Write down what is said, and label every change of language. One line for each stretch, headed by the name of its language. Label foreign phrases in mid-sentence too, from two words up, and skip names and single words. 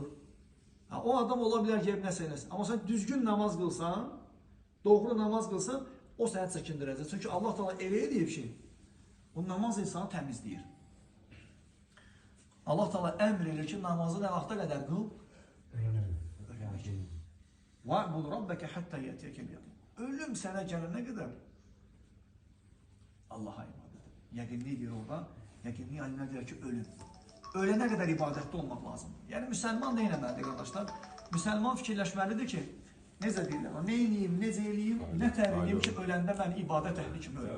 Azerbaijani: O adam ola bilər ki, nəsə eləsin. Amma sən düzgün namaz qılsan, doğru namaz qılsan, o səni çəkindirəcək. Çünki Allah Teala elə edib ki, bu namaz insanı təmizləyir. Allah Teala əmr edir ki, namazı nə vaxta qədər qıl?
Arabic: وَعْبُدْ رَبَّكَ حَتَّى يَأْتِيَكَ الْيَقِينُ.
Azerbaijani: Ölüm sənə gələnə qədər Allah'a ibadət. Yəqinlik deyir orada. Yəqinlik alimlər deyir ki, ölüm. Ölənə qədər ibadətdə olmaq lazımdır. Yəni, müsəlman nə eləməlidir, qardaşlar? Müsəlman fikirləşməlidir ki, necə deyirlər, nə eləyim, necə eləyim, nə təriliyim ki, öləndə mən ibadət əhli kimi ölüm.